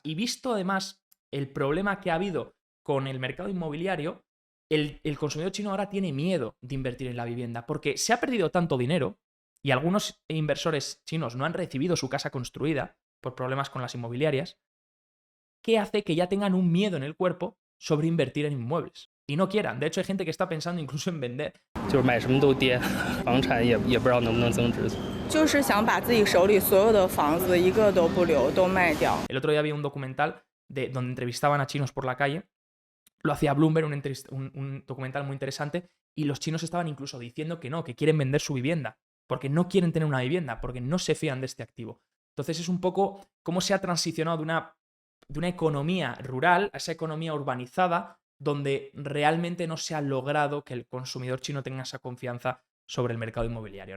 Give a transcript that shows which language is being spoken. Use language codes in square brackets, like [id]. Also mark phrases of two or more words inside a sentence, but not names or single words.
[es] Y visto además el problema que ha habido con el mercado inmobiliario, el consumidor chino ahora tiene miedo de invertir en la vivienda porque se ha perdido tanto dinero y algunos inversores chinos no han recibido su casa construida por problemas con las inmobiliarias, que hace que ya tengan un miedo en el cuerpo sobre invertir en inmuebles. y no quieran. De hecho, hay gente que está pensando incluso en vender. [zh] 就是买什么都跌，房产也不知道能不能增值。就是想把自己手里所有的房子一个都不留，都卖掉。 [es] El otro día vi un documental donde entrevistaban a chinos por la calle. Lo hacía Bloomberg, un documental muy interesante, y los chinos estaban incluso diciendo que no, que quieren vender su vivienda, porque no quieren tener una vivienda, porque no se fían de este activo. Entonces es un poco cómo se ha transicionado de una economía rural a esa economía urbanizada, donde realmente no se ha logrado que el consumidor chino tenga esa confianza sobre el mercado inmobiliario, ¿no?